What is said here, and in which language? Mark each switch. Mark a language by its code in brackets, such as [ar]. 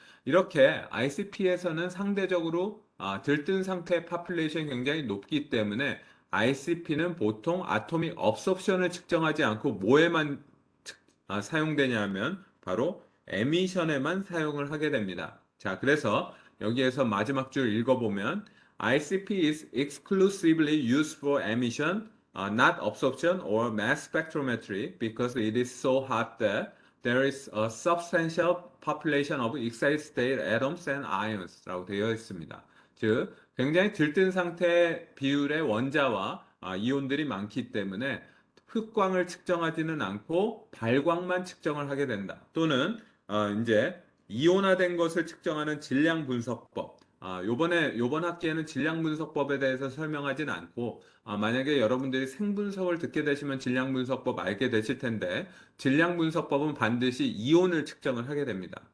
[ko] 이렇게 ICP에서는 상대적으로 들뜬 상태의 파퓰레이션이 굉장히 높기 때문에 ICP는 보통 아토믹 업섭션을 측정하지 않고 뭐에만 사용되냐면 바로 에미션에만 사용을 하게 됩니다. 자, 그래서 여기에서 마지막 줄 읽어보면 [en] ICP is exclusively used for emission, not absorption or mass spectrometry because it is so hot that there is a substantial population of excited state atoms and ions [ko] 라고 되어 있습니다. 즉, 굉장히 들뜬 상태 비율의 원자와 이온들이 많기 때문에 흑광을 측정하지는 않고 발광만 측정을 하게 된다. 또는 이제 이온화된 것을 측정하는 질량 분석법. 요번 학기에는 질량 분석법에 대해서 설명하진 않고 만약에 여러분들이 생분석을 듣게 되시면 질량 분석법 알게 되실 텐데 질량 분석법은 반드시 이온을 측정을 하게 됩니다.